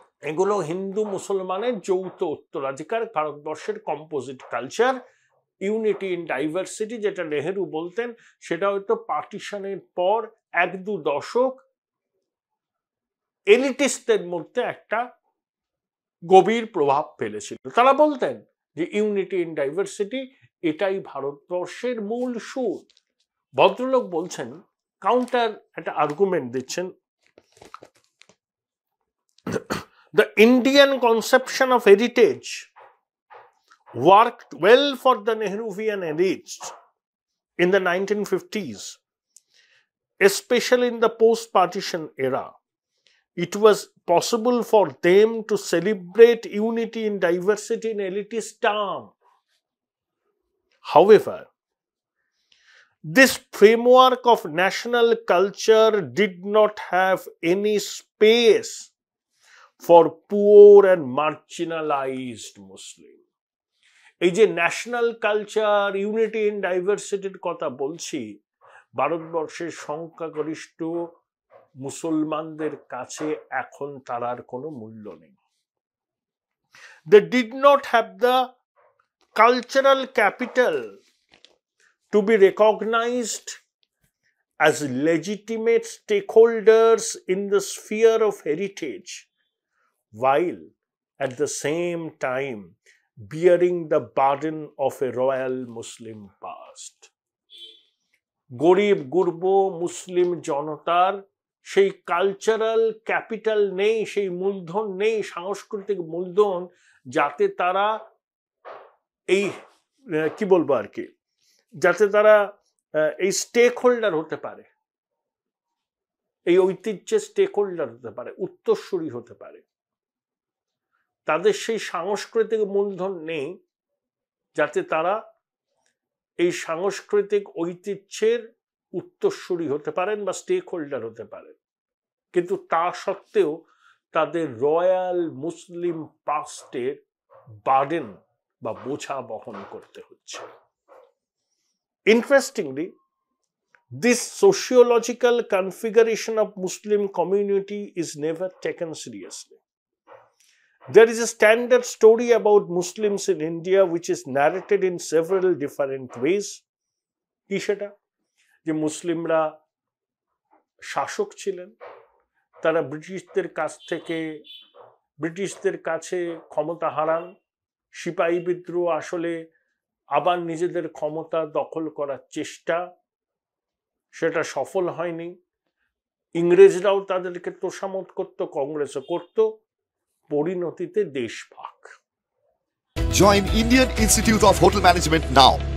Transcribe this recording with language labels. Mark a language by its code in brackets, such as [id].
[bn] এগুলো হিন্দু মুসলমানের যৌথ উত্তরাধিকার, ভারতবর্ষের composite culture, unity in diversity যেটা নেহেরু বলতেন, সেটা হয়তো পার্টিশনের পর 1-2 দশক এলিটিস্টদের মধ্যে একটা গভীর প্রভাব ফেলেছিল। তারা বলতেন যে ইউনিটি ইন ডাইভার্সিটি এটাই ভারতবর্ষের মূল সুর। ভদ্রলোক বলছেন, কাউন্টার একটা আর্গুমেন্ট দিচ্ছেন, [en] the Indian conception of heritage worked well for the Nehruvian elites in the 1950s, especially in the post-partition era. It was possible for them to celebrate unity in diversity in elitist terms. However, this framework of national culture did not have any space for poor and marginalized Muslims. [bn] এই যে national culture, unity in ডাইভার্সিটির কথা বলছি, ভারতবর্ষের সংখ্যাগরিষ্ঠ মুসলমানদের কাছে এখন তার কোনো মূল্য নেই। [en] They did not have the cultural capital to be recognized as legitimate stakeholders in the sphere of heritage, while at the same time bearing the burden of a royal Muslim past. [bn] গরিব গুরব মুসলিম জনতার সেই cultural capital নেই, সেই মূলধন নেই, সাংস্কৃতিক মূলধন, যাতে তারা এই কি বলবো আর কি, যাতে তারা এই স্টেক হোল্ডার হতে পারে, এই ঐতিহ্যের স্টেক হোল্ডার হতে পারে, উত্তরসূরি হতে পারে। তাদের সেই সাংস্কৃতিক মূলধন নেই যাতে তারা এই সাংস্কৃতিক ঐতিহ্যের উত্তরসূরি হতে পারেন বা স্টেক হোল্ডার হতে পারেন। কিন্তু তা সত্ত্বেও তাদের রয়্যাল মুসলিম পাস্টের বার্ডেন বা বোঝা বহন করতে হচ্ছে। [en] Interestingly, this sociological configuration of Muslim community is never taken seriously. There is a standard story about Muslims in India which is narrated in several different ways. [bn] কি সেটা? যে মুসলিমরা শাসক ছিলেন, তারা ব্রিটিশদের কাছ থেকে ব্রিটিশদের কাছে ক্ষমতা হারান, সিপাহী বিদ্রোহ আসলে আবার নিজেদের ক্ষমতা দখল করার চেষ্টা, সেটা সফল হয়নি। ইংরেজরাও তাদেরকে তোষামত করত, কংগ্রেসও করত, পরিণতিতে দেশভাগ। [en] Join Indian Institute of Hotel Management now.